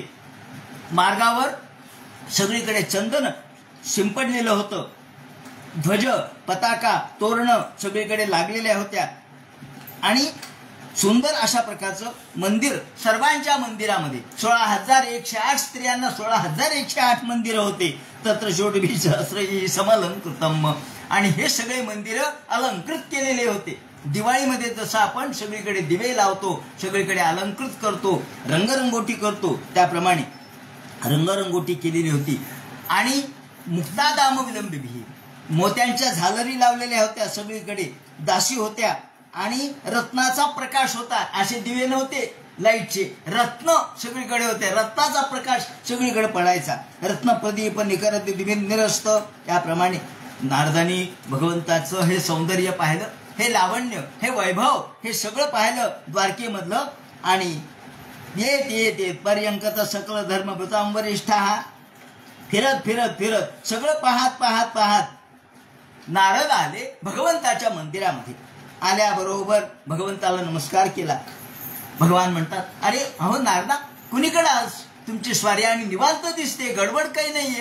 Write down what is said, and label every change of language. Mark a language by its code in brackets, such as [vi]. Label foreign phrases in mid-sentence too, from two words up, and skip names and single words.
[mr] मार्गावर सगळीकडे चंदन शिंपडलेलं होतं. ध्वज, पताका, तोरणं सगळीकडे लागलेल्या होत्या आणि सुंदर अशा प्रकारचं मंदिर. सर्वांच्या मंदिरामध्ये 16,108 स्त्रियांना 16,108 मंदिरं होते. [sa] तत्र षोडभी सहस्र समलंकृतम. [mr] आणि हे सगळे मंदिरं अलंकृत केलेले होते. दिवाळीमध्ये जसं आपण सगळीकडे दिवे लावतो, सगळीकडे अलंकृत करतो, रंगरंगोटी करतो, त्याप्रमाणे रंगरंगोटी केलेली होती. आणि [sa] मुक्तादाम विलंबिभी, [mr] मोत्यांच्या झालरी लावलेल्या होत्या सगळीकडे. दासी होत्या आणि रत्नाचा प्रकाश होता. असे दिवे नव्हते लाईटचे, रत्न सगळीकडे होते. रत्नाचा प्रकाश सगळीकडे पडायचा. [sa] रत्न प्रदीप निकरत दिवे निरस्त. [mr] त्याप्रमाणे नारदांनी भगवंताचं हे सौंदर्य पाहिलं, हे लावण्य, हे वैभव, हे सगळं पाहिलं द्वारकेमधलं. [sa] आणि येत पर्यंकत सकल धर्मभृतां वरिष्ठा. [mr] फिरत सगळं पाहत नारद आले भगवंताच्या मंदिरामध्ये. आल्याबरोबर भगवंताला नमस्कार केला. भगवान म्हणतात, अरे अहो नारदा, कुणीकडे आज तुमची स्वारी आणि निवांत दिसते, गडबड काही नाहीये.